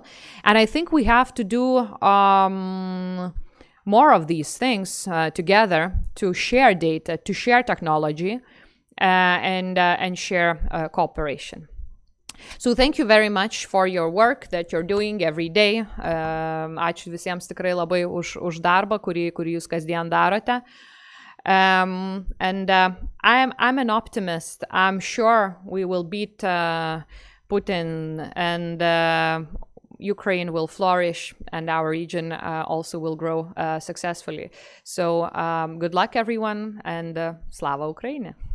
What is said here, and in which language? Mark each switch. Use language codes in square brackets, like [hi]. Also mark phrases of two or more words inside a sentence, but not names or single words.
[en] And I think we have to do more of these things together, to share data, to share technology, and share cooperation. So thank you very much for your work that you're doing every day. [lt] Ačiū visiems tikrai labai už darbą, kurį jūs kasdien darote. [en] I'm an optimist. I'm sure we will beat Putin, and Ukraine will flourish, and our region also will grow successfully. So good luck, everyone, and [uk] Slava Ukraini!